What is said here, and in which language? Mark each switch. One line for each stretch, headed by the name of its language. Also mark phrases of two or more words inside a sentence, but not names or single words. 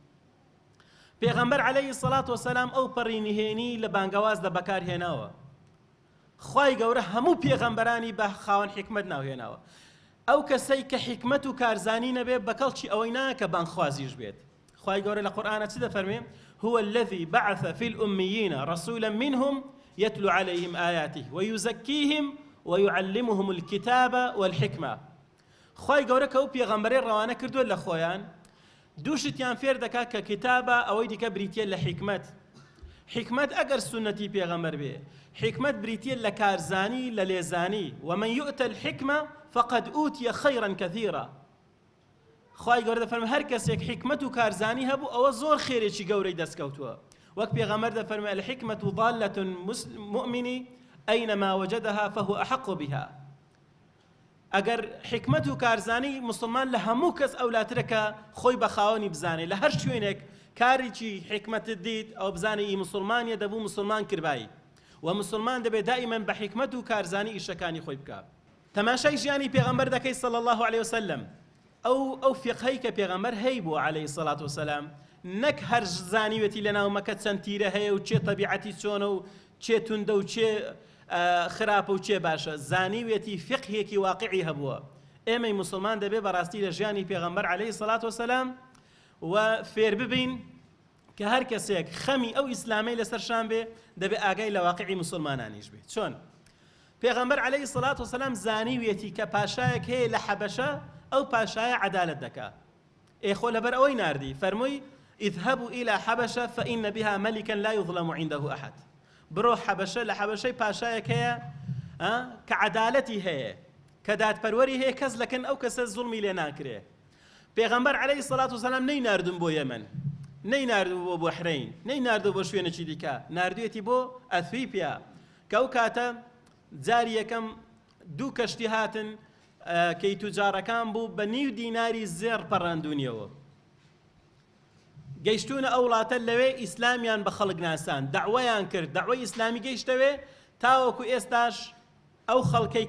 Central Kurdish: پێغەمبەر
Arabic: عەلەیهی السەڵات وەسەلام
Central Kurdish: ئەو پەڕی نهێنی لە بانگەوازدا بەکارهێناوە. خوای گەورە هەموو پێغەمبەرانی بە خاوەن حیکمەت ناوهێناوە. ئەو کەسەی کە حیکمەت و کارزانی نەبێ بەکەڵکی ئەوەی ناکە بانخوازیش بێت. خوای گەورە لە قورئانە چی دەفەرمێ؟
Arabic: هو الذي بعث في الأميين رسولا منهم يتلو عليهم آياته ويزكيهم ويعلمهم الكتاب والحكمة.
Central Kurdish: خوای گەورە کە ئەو پێغەمبەرەی ڕەوانە کردووە لە خۆیان، دووشتیان فێر دەکات کە کتابە ئەوەی دیکە بریتیە لە حیکمەت. حکمت ئەگەر سنەتی پێغەمبەر بێ، حکمت بریتیە لە کارزانی، لە لێزانی.
Arabic: ومن يؤت الحكمة فقد أوتي خيرا كثيرا.
Central Kurdish: خوای گەورە دەفەرمێ هەر کەسێک حکمت و کارزانی هەبوو ئەوە زۆر خێرێکی گەورەی دەستکەوتووە وەک پێغەمبەر دەفەرمێ
Arabic: الحکمة ضالة مؤمن أينما وجدها فهو أحق بها
Central Kurdish: ئەگەر حکمت و کارزانی مسلمان لە هەموو کەس ئەولاترەکە خۆی بە خاوەنی بزانێ لە هەر شوێنێک کارێکی حکمتت دیت ئەو بزانێ ئی مسلمانیە دەبوو مسلمان کردبایی و مسلمان دەبێت دائما بە حکمت و کارزانی ئیشەکانی خۆی بکات تەماشای ژیانی پێغەمبەر دەکەی
Arabic: صلی الله عليه وسلم
Central Kurdish: ئەو فقهەی کە پێغەمبەر هەی بوو
Arabic: عليه الصلاة والسلام
Central Kurdish: نەک هەر زانیوێتی لە ناومەکە چەند تیرە هەیە و چێ تەبیعەتی چۆنە و چێ توندە و چێ خراپە و چێ باشە زانیوێتی فقهێکی واقعی هەبووە ئێمەی مسلمان دەبێت بەڕاستی لە ژیانی پێغەمبەر
Arabic: عليه الصلاة والسلام
Central Kurdish: و فێر ببین کە هەر کەسێک خەمی ئەو ئیسلامەی لەسەرشان بێ دەبێت ئاگای لە واقعی مسلمانانیش بێت چۆن پێغەمبەر
Arabic: عليه الصلاة والسلام
Central Kurdish: زانیوێتی کە پاشایەک هەیە لە حەبەشە ئەو پاشایە عەدالەت دەکات ئێخۆ لەبەر ئەوەی ناردی فەرمووی
Arabic: اذهبوا إلى حبشة فإن بها ملكا لا يظلم عنده أحد
Central Kurdish: برو حبشة لحبشة پاشایەک هەیە کە عەدالەتی هەیە کە دادپەروەری هەیە کەس لەکەن ئەو کەسە زوڵمی لێ ناکرێ پێغەمبەر
Arabic: عليه الصلاة والسلام
Central Kurdish: نەیناردن بۆ یەمەن نەیناردووە بۆ بەحرەین نەیناردووە بۆ شوێنێکی دیکە ناردوێتی بۆ ئەثیوپیا کە ئەو کاتە جاری یەکەم دوو کەشتی هاتن کەی توجارەکان بوو بە 9 دیناری زێڕ پەڕاندونیەوە گەیشتونە ئەو وڵاتە لەوێ ئیسلامیان بە خەڵک ناسان دەعوەیان کرد دەعوەی ئیسلامی گەیشتەوێ تاوەکو ئێستاش ئەو خەڵکەی